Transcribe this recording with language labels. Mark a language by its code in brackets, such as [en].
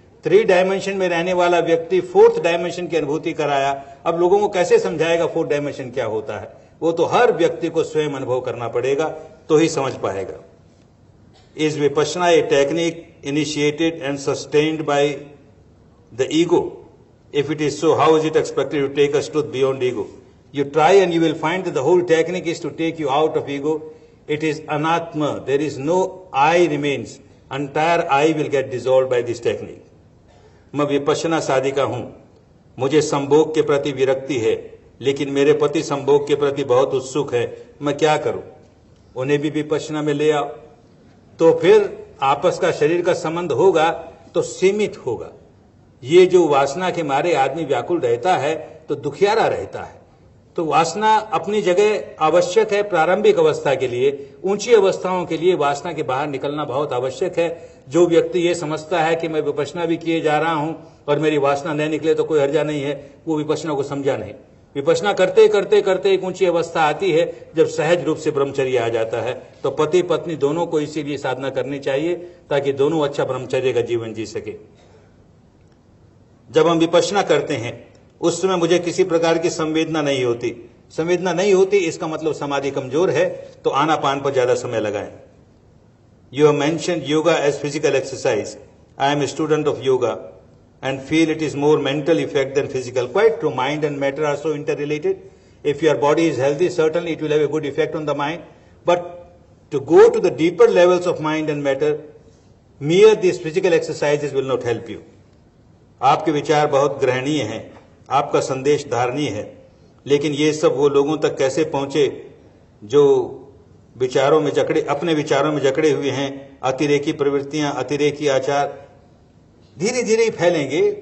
[hi] 3 dimension में रहने वाला व्यक्ति 4th डायमेंशन की अनुभूति कराया, अब लोगों को कैसे समझाएगा 4th डायमेंशन क्या होता है। वो तो हर व्यक्ति को स्वयं अनुभव करना पड़ेगा तो ही समझ पाएगा। [en] Is Vipassana a technique initiated and sustained by the ego? If it is so, how is it expected to take us truth beyond ego? You try and you will find that the whole technique is to take you out of ego. It is anatma. There is no I remains. Entire I will get dissolved by this technique. [hi] मैं विपश्यना साधिका हूं, मुझे संभोग के प्रति विरक्ति है, लेकिन मेरे पति संभोग के प्रति बहुत उत्सुक है, मैं क्या करूं। उन्हें भी विपश्यना में ले आओ, तो फिर आपस का शरीर का संबंध होगा तो सीमित होगा। ये जो वासना के मारे आदमी व्याकुल रहता है तो दुखियारा रहता है। तो वासना अपनी जगह आवश्यक है प्रारंभिक अवस्था के लिए, ऊंची अवस्थाओं के लिए वासना के बाहर निकलना बहुत आवश्यक है। जो व्यक्ति ये समझता है कि मैं विपश्यना भी किए जा रहा हूं और मेरी वासना न निकले तो कोई हर्जा नहीं है, वो विपश्यना को समझा नहीं। विपश्यना करते करते करते एक ऊंची अवस्था आती है जब सहज रूप से ब्रह्मचर्य आ जाता है। तो पति पत्नी दोनों को इसीलिए साधना करनी चाहिए ताकि दोनों अच्छा ब्रह्मचर्य का जीवन जी सके। जब हम विपश्यना करते हैं उस समय मुझे किसी प्रकार की संवेदना नहीं होती। संवेदना नहीं होती इसका मतलब समाधि कमजोर है, तो आनापान पर ज्यादा समय लगाएं। [en] You have mentioned yoga as physical exercise. I am a student of yoga and feel it is more mental effect than physical. Quite true. Mind and matter are so interrelated. If your body is healthy, certainly it will have a good effect on the mind. But to go to the deeper levels of mind and matter, mere these physical exercises will not help you. [hi] आपके विचार बहुत ग्रहणीय हैं, आपका संदेश धारणीय है, लेकिन ये सब वो लोगों तक कैसे पहुंचे जो विचारों में जकड़े, अपने विचारों में जकड़े हुए हैं। अतिरेकी प्रवृत्तियां, अतिरेकी आचार धीरे धीरे ही फैलेंगे।